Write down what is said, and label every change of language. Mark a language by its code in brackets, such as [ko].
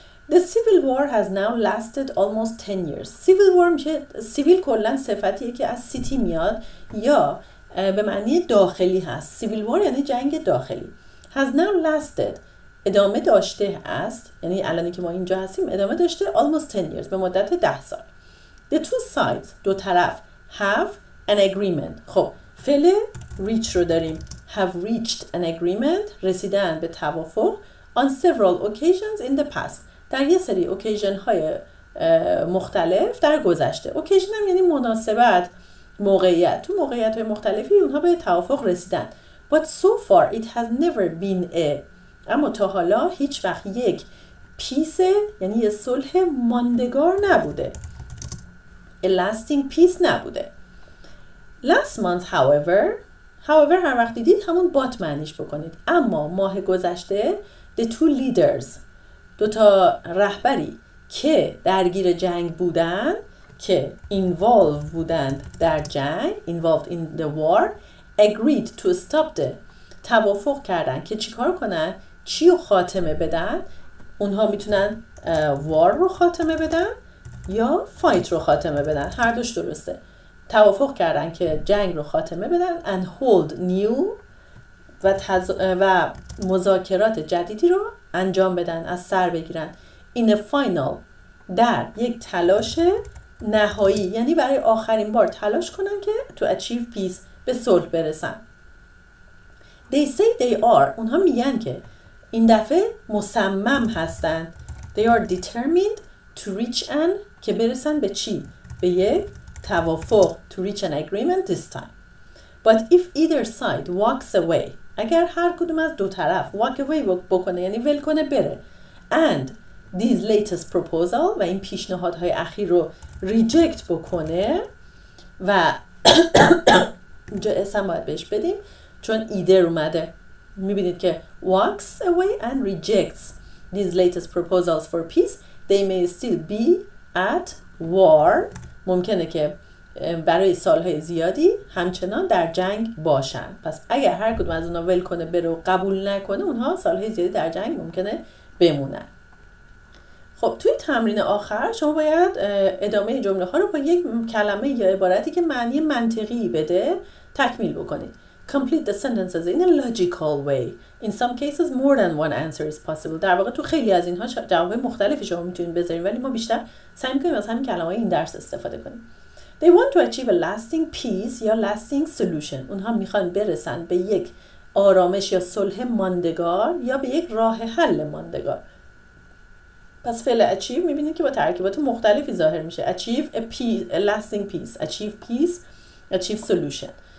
[en] The civil war has now lasted almost 10 years. [fa] Civil war میشه civil کلا صفتیه که از city میاد یا به معنی داخلی هست. Civil war یعنی جنگ داخلی. [en] Has now lasted [fa] ادامه داشته است، یعنی الانی که ما اینجا هستیم ادامه داشته [en] almost 10 years [fa] به مدت 10 سال. [en] The two sides [fa] دو طرف [en] have an agreement. [fa] خب فعل reach رو داریم. [en] Have reached an agreement [fa] رسیدن به توافق [en] on several occasions in the past [fa] در یه سری اوکیژن های مختلف در گذشته. اوکیژن هم یعنی مناسبت، موقعیت. تو موقعیت های مختلفی اونها به توافق رسیدن. [en] But so far it has never been a [fa] اما تا حالا هیچ وقت یک پیس یعنی یه صلح ماندگار نبوده. [en] A lasting peace [fa] نبوده. [en] Last month however [fa] هر وقت دیدید همون but معنیش بکنید. اما ماه گذشته [en] the two leaders [fa] دو تا رهبری که درگیر جنگ بودن که involved بودند در جنگ [en] involved in the war agreed to stop the [fa] توافق کردن که چیکار کنن چی رو خاتمه بدن. اونها میتونن war رو خاتمه بدن یا fight رو خاتمه بدن. هر دوش درسته. توافق کردن که جنگ رو خاتمه بدن [en] and hold new [fa] و مذاکرات جدیدی رو انجام بدن از سر بگیرن [en] in a final [fa] در یک تلاش نهایی یعنی برای آخرین بار تلاش کنن که [en] to achieve peace [fa] به صلح برسن. [en] They say they are [fa] اونها میگن که این دفعه مصمم هستن. [en] They are determined to reach an [fa] که برسن به چی؟ به یک توافق [en] to reach an agreement this time. But if either side walks away [fa] اگر هر کدوم از دو طرف walk away بکنه یعنی ول کنه بره [en] and these latest proposal [fa] و این پیشنهادهای اخیر رو reject بکنه و اینجا اسم باید بهش بدیم چون either اومده. [en] میبینید که walks away and rejects these latest proposals for peace they may still be at war [fa] ممکنه که برای سالهای زیادی همچنان در جنگ باشن. پس اگر هر کدوم از اونها ول کنه بره و قبول نکنه اونها سالهای زیادی در جنگ ممکنه بمونن. خب توی تمرین آخر شما باید ادامه جمله ها رو با یک کلمه یا عبارتی که معنی منطقی بده تکمیل بکنید. [en] Complete the sentences in a logical way. In some cases more than one answer is possible. [fa] در واقع تو خیلی از اینها جواب مختلفی شما میتونید بذارید ولی ما بیشتر سعی می‌کنیم از همین کلمه‌های این درس استفاده کنیم. [en] They want to achieve a lasting peace [fa] یا [en] lasting solution. [fa] اونها میخوان برسن به یک آرامش یا صلح ماندگار یا به یک راه حل ماندگار. پس فعل achieve میبینید که با ترکیبات مختلفی ظاهر میشه. [en] Achieve a lasting peace. Achieve peace. Achieve solution.